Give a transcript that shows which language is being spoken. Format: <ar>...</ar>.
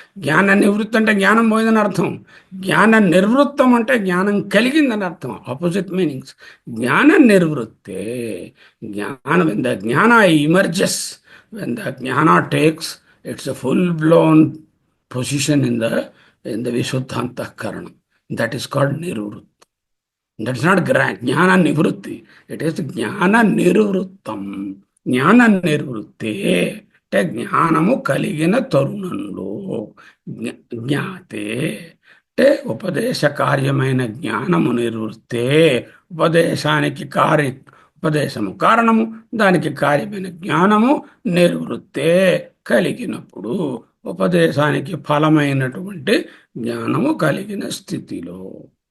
<te>జ్ఞాన నివృత్తి అంటే జ్ఞానం పోయిందని అర్థం. జ్ఞాన నిర్వృత్తం అంటే జ్ఞానం కలిగిందని అర్థం.</te> <en>Opposite meanings. జ్ఞాన నిర్వృత్తే, జ్ఞానం when the jnana emerges, when the jnana takes its a full blown position in the Vishuddhantakaranam. That is called nirvrutti. That is not jnana nivrutti. It is jnana nirvruttam.</en> <te>జ్ఞాన నివృత్తే అంటే జ్ఞానము కలిగిన తరుణంలో, జ్ఞాతే అంటే ఉపదేశ కార్యమైన జ్ఞానము నివృత్తే. ఉపదేశానికి ఉపదేశము కారణము, దానికి కార్యమైన జ్ఞానము నిర్వృత్తే కలిగినప్పుడు, ఉపదేశానికి ఫలమైనటువంటి జ్ఞానము కలిగిన స్థితిలో.</te>